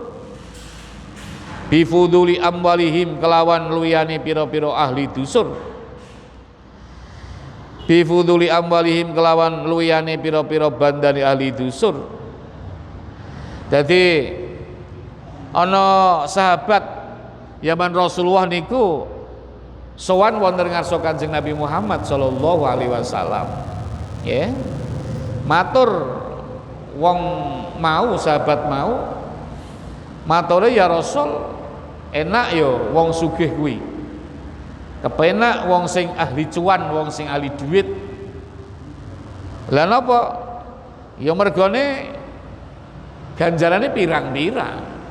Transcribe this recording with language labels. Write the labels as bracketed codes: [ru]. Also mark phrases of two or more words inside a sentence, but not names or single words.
[ar] بفضول أموالهم [jv] kelawan luwehane pira-pira ahli dusur [ar] بفضول أموالهم [jv] kelawan luwehane pira-pira bandane ahli dusur. Jadi ana sahabat zaman Rasulullah niku sowan wonten ngarsa Kanjeng Nabi Muhammad [ar] صلى الله عليه وسلم. [jv] Ya, matur wong mau sahabat mau mature [ar] يا رسول [jv] enak yo wong sugih kuwi kepenak wong sing ahli cuan wong sing ahli duit lah napa ya mergone ganjarane pirang-pirang